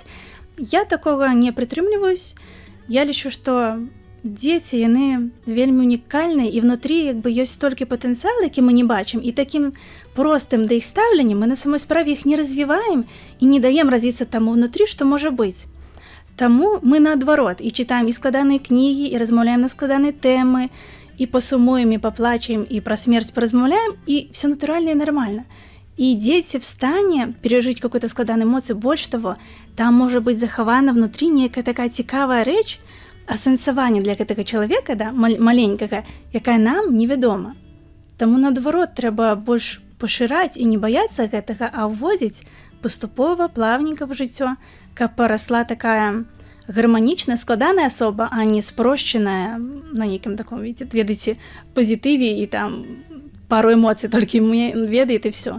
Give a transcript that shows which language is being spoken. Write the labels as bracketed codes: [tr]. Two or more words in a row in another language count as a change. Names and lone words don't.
[be] Я такога не прытрымліваюсь. Я лічу, што дзеці, яны вельмі унікальныя, і внутрі як бы ёсць столькі патэнцыял, які мы не бачым, і такім простым да іх стаўленнем мы на самой справе іх не развіваем і не даем развіцца таму внутрі, што можа быць. Таму мы наадварот і чытаем і складаныя кнігі, і размаўляем на складаныя тэмы, і пасумуем, і паплачем, і пра смерць паразмаўляем, і все натуральна і нармальна. [ru] И дети в стане пережить какую-то складаную эмоцию, больше того, там может быть захавана внутри некая такая [be] цікавая рэч, асэнсаванне для гэтага чалавека, да, маленькага, якая нам невядома. Таму наадварот трэба больш пашыраць і не баяцца гэтага, а ўводзіць паступова, плавненька в жыццё, каб парасла такая гарманічная, складаная асоба, а не спрошчаная на нейкім таком, ведаеце, пазітыве і там пару эмоцый толькі мне ведае і всё.